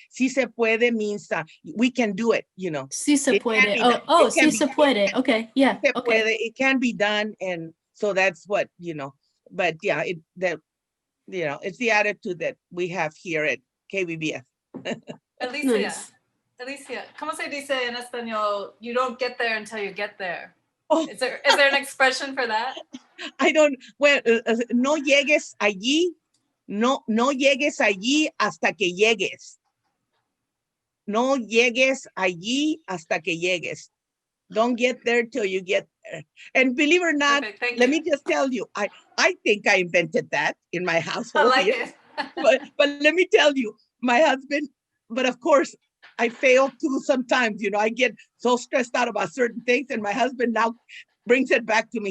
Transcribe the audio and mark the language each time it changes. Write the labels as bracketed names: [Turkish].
[Spanish] Si se puede [English] means we can do it, [Spanish] Si se puede. Oh, si se puede. [English] Okay, yeah. [Spanish] Si se puede. [English] It can be done. And so that's what, but yeah, it's the attitude that we have here at KBBF. Alicia, Nice. [Spanish] Alicia, ¿cómo se dice en español? [English] You don't get there until you get there. Oh. Is there an expression for that? I don't, well, [Spanish] no llegues allí, no llegues allí hasta que llegues. No llegues allí hasta que llegues. [English] Don't get there till you get there. And believe it or not, let me just tell you, I think I invented that in my household. I like it. but let me tell you, my husband, but of course, I fail too sometimes. I get so stressed out about certain things, and my husband now brings it back to me.